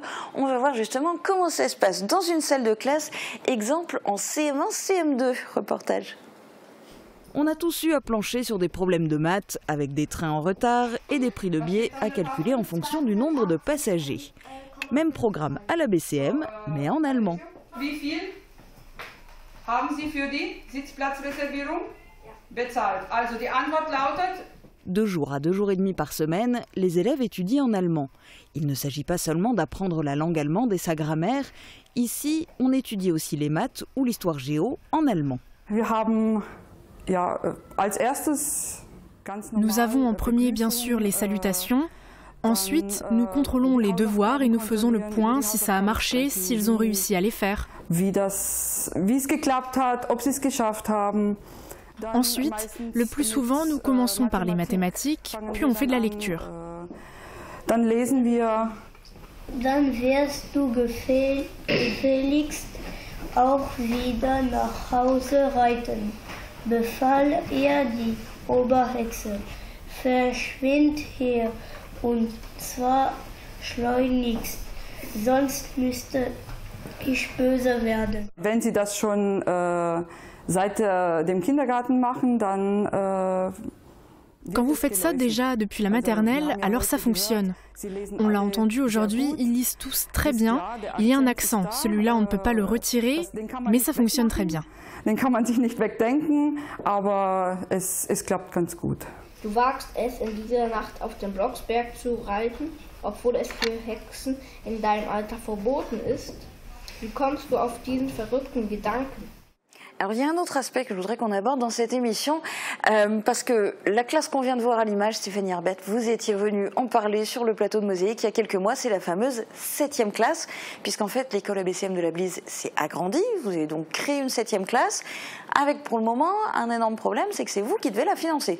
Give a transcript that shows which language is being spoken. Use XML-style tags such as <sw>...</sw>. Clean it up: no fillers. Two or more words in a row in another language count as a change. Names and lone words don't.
<fr>On va voir justement comment ça se passe dans une salle de classe. Exemple en CM1, CM2, reportage. On a tous eu à plancher sur des problèmes de maths, avec des trains en retard et des prix de billets à calculer en fonction du nombre de passagers. Même programme à la BCM, mais en allemand.</fr> <de>Wie viel haben Sie für die Sitzplatzreservierung bezahlt? Also die Antwort lautet</de> <fr>2 jours à 2 jours et demi par semaine, les élèves étudient en allemand. Il ne s'agit pas seulement d'apprendre la langue allemande et sa grammaire. Ici, on étudie aussi les maths ou l'histoire géo en allemand. Nous avons en premier bien sûr les salutations. Ensuite, nous contrôlons les devoirs et nous faisons le point si ça a marché, s'ils ont réussi à les faire. Ensuite, le plus souvent, nous commençons par les mathématiques, puis on fait de la lecture.</fr> <de>Dann wirst du gefälligst auch wieder nach Hause reiten, befahl die Oberhexe. Verschwind hier, und zwar schleunigst, sonst müsste ich böse werden. Wenn Sie das schon seit dem Kindergarten machen, dann</de> <fr>Quand vous faites ça déjà depuis la maternelle, alors ça fonctionne. On l'a entendu aujourd'hui, ils lisent tous très bien. Il y a un accent, celui-là on ne peut pas le retirer, mais ça fonctionne très bien.</fr> <de>Den kann man sich nicht wegdenken, aber es klappt ganz gut. Du wagst es, in dieser Nacht auf den Blocksberg zu reiten, obwohl es für Hexen in deinem Alter verboten ist. Wie kommst du auf diesen verrückten Gedanken?</de> <fr>Alors il y a un autre aspect que je voudrais qu'on aborde dans cette émission, parce que la classe qu'on vient de voir à l'image, Stéphanie Herbette, vous étiez venue en parler sur le plateau de Mosaïque il y a quelques mois, c'est la fameuse 7e classe, puisqu'en fait l'école ABCM de la Blise s'est agrandie, vous avez donc créé une 7e classe, avec pour le moment un énorme problème, c'est que c'est vous qui devez la financer.</fr>